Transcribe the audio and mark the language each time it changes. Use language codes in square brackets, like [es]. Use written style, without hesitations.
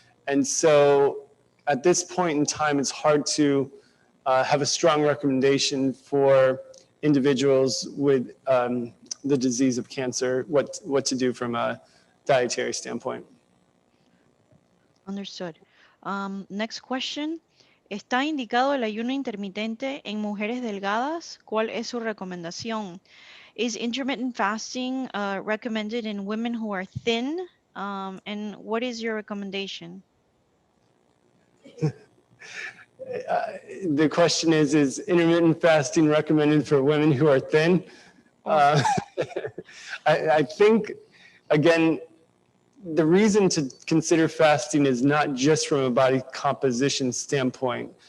[en] And so at this point in time, it's hard to have a strong recommendation for individuals with the disease of cancer, what to do from a dietary standpoint. Understood. Next question. [es] ¿Está indicado el ayuno intermitente en mujeres delgadas? ¿Cuál es su recomendación? [en] Is intermittent fasting recommended in women who are thin? And what is your recommendation? The question is intermittent fasting recommended for women who are thin? I think, again, the reason to consider fasting is not just from a body composition standpoint.